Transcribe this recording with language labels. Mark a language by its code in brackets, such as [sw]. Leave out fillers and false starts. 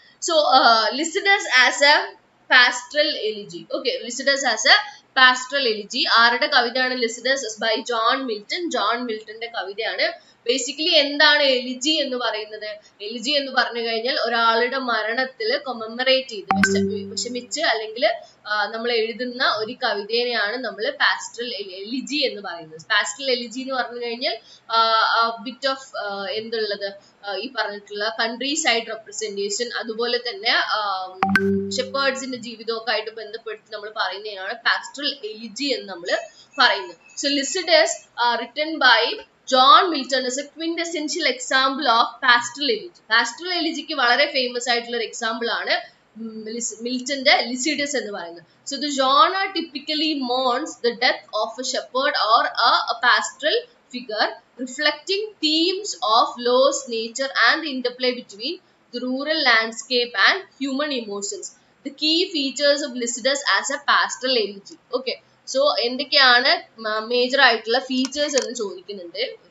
[en] So Lycidas as a pastoral elegy. Okay, Lycidas as a pastoral elegy. [ml] ആരുടെ കവിതയാണ് Lycidas? [en] By John Milton. [ml] John Miltonന്റെ കവിതയാണ്. Basically എന്താണ് elegy എന്ന് പറയുന്നത്? Elegy എന്ന് പറഞ്ഞു കഴിഞ്ഞാൽ ഒരാളുടെ മരണത്തിൽ കൊമമറേറ്റ് ചെയ്ത് വിഷമിച്ച് അല്ലെങ്കിൽ നമ്മൾ എഴുതുന്ന ഒരു കവിതേനെയാണ് നമ്മൾ പാസ്റ്ററൽ എലിജി എന്ന് പറയുന്നത്. പാസ്റ്ററൽ എലിജി എന്ന് പറഞ്ഞു കഴിഞ്ഞാൽ ബിറ്റ് ഓഫ് എന്തുള്ളത് ഈ പറഞ്ഞിട്ടുള്ള കൺട്രി സൈഡ് റെപ്രസെന്റേഷൻ, അതുപോലെ തന്നെ ഷെപ്പേർഡ്സിന്റെ ജീവിതമൊക്കെ ആയിട്ട് ബന്ധപ്പെടുത്തി നമ്മൾ പറയുന്നതിനാണ് പാസ്റ്ററൽ എലിജി എന്ന് നമ്മൾ പറയുന്നത്. [en] So Lycidas written by John Milton is a quintessential example of pastoral elegy. [ml] Pastoral elegy വളരെ ഫേമസ് ആയിട്ടുള്ള ഒരു എക്സാമ്പിൾ ആണ് മിൽട്ടന്റെ ലിസിഡസ് എന്ന് പറയുന്നത്. [en] So the genre typically mourns the death of a shepherd or a pastoral figure, reflecting themes of lost nature and the interplay between the rural landscape and human emotions. The key features of Lycidas as a pastoral elegy. Okay. [ml] So എന്തൊക്കെയാണ് major ആയിട്ടുള്ള features എന്ന് ചോദിക്കുന്നുണ്ട്.